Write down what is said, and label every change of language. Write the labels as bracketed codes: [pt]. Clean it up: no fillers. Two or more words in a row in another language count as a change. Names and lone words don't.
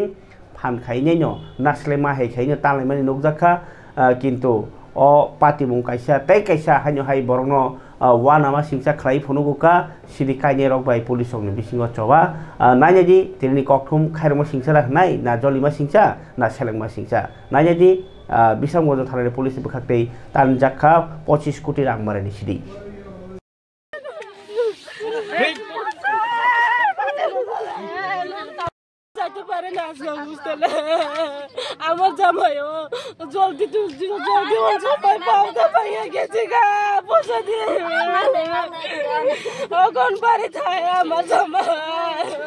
[trp] phan khaine no naslema hai khaine tanlai mani nokjakha kintu o patimung kaisa tai kaisa hanyo hai borongno wanama singsa khlai phonuguka sidi kaine rok bai police ong ni bisingo choba nayaji tini kokthum khairma singsa nai na jolima singsa na selengma singsa nayaji Bisramganj thanani police bukhaktei tanjakha 25 koti rang marani sidi [bn] আমার জামাইও জলদি জলদি সবাই পাওয়া পাইয়া গেছে গা পয়সা দিয়ে কোন বাড়ি থাকে আমার জামাই